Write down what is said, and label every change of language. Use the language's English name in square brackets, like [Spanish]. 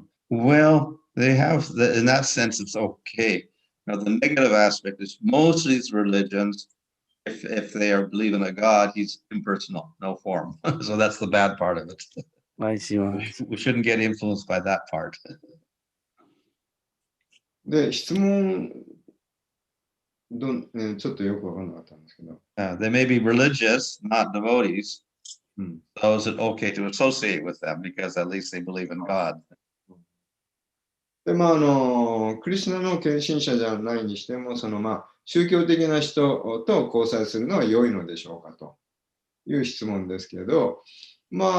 [English] Well, they have in that sense, it's okay. Now, the negative aspect is most of these religions, if they are believing a God, he's impersonal, no form. So that's the bad part of it. I see. We shouldn't get influenced by that part. [Japanese] で、質問ちょっとよくわからなかったんですけど。 [English] They may be religious, not devotees. So is it okay to associate with them because at least they believe in God? [Japanese] で、クリシュナの献身者じゃないにしても、宗教的な人と交際するのは良いのでしょうかという質問ですけど、いい